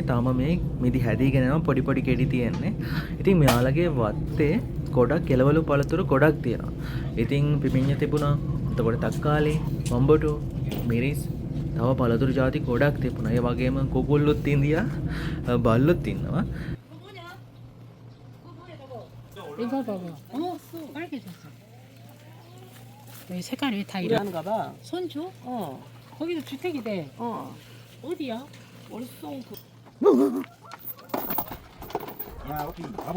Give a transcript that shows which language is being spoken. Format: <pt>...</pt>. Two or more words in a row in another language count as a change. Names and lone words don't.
<si>තාම මේ මිදි හැදීගෙන යනවා පොඩි පොඩි කෙඩි තියෙන්නේ. ඉතින් මෙයාලගේ වත්තේ ගොඩක් කෙලවලු පළතුරු ගොඩක් තියෙනවා. ඉතින් පිපිඤ්ඤ තිබුණා. එතකොට තක්කාලි, බම්බටු, මිරිස් තව පළතුරු ಜಾති ගොඩක් තිබුණා. ඒ වගේම කුකුල්ලුත් ඉන්දියා, බල්ලුත් ඉන්නවා.</si> <ko>이거 봐봐. 빨개졌어. 왜 색깔이 왜 다 이러는가 봐. 손주? 거기도 주택이대. 어디야? 어딨어? 야, 오피, 바보.</ko>